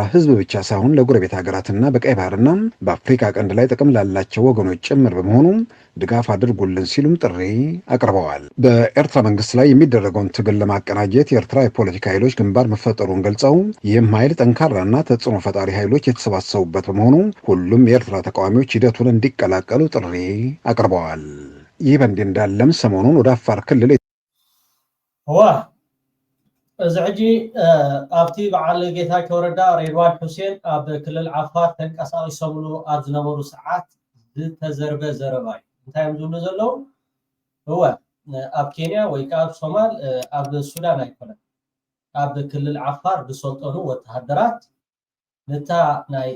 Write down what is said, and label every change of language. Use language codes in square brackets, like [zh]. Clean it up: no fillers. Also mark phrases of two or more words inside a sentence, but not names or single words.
[am] ህዝብ ብቻ ሳይሆን ለጎረቤት ሀገራትና በቀይ ባህርና በአፍሪካ ቀንድ ላይ ጥቅም ላላቸው ወገኖች ጭምር በመሆኑ ድጋፍ አድርጉልን ሲሉም ጥሪ አቅርበዋል። በኤርትራ መንግስት ላይ የሚደረገውን ትግል ለማቀናጀት የኤርትራ የፖለቲካ ኃይሎች ግንባር መፈጠሩን ገልጸው ይህም ኃይል ጠንካራና ተጽዕኖ ፈጣሪ ኃይሎች የተሰባሰቡበት በመሆኑ ሁሉም የኤርትራ ተቃዋሚዎች ሂደቱን እንዲቀላቀሉ ጥሪ አቅርበዋል። ይህ በእንዲህ እንዳለም ሰሞኑን ወደ አፋር ክልል [ti] እዚ ሕጂ ኣብቲ በዓል ጌታቸው ረዳ ሬድዋን ሁሴን ኣብ ክልል ዓፋር ተንቀሳቂሶምሉ ኣብ ዝነበሩ ሰዓት ዝተዘርበ ዘረባ እዩ። እንታይ እዮም ዝብሉ ዘለዉ እወ ኣብ ኬንያ ወይ ከዓ ኣብ ሶማል ኣብ ሱዳን ኣይኮነን ኣብ ክልል ዓፋር ዝሰልጠኑ ወተሃደራት ነታ ናይ